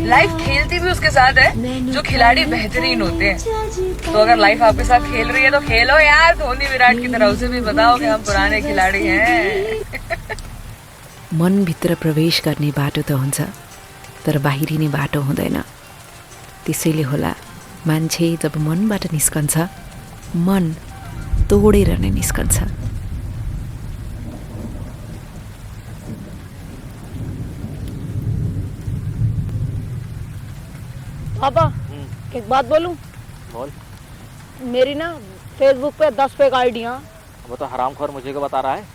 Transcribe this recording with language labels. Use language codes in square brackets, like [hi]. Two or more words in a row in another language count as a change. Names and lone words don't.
[hi] लाइफ खेलती भी उसके साथ है जो खिलाड़ी बेहतरीन होते हैं। तो अगर लाइफ आपके साथ खेल रही है तो खेलो यार, धोनी विराट की तरह। उसे भी बताओ कि हम पुराने खिलाड़ी हैं। [ne] मनभित्र प्रवेश गर्ने बाटो त हुन्छ, तर बाहिरिने बाटो हुँदैन। त्यसैले होला मान्छे जब मनबाट निस्कन्छ, मन तोडेर नै निस्कन्छ। [hi] पापा एक बात बोलूं? बोल। मेरी ना फेसबुक पे 10 फेक आईडियां। वो तो हरामखोर मुझे को बता रहा है।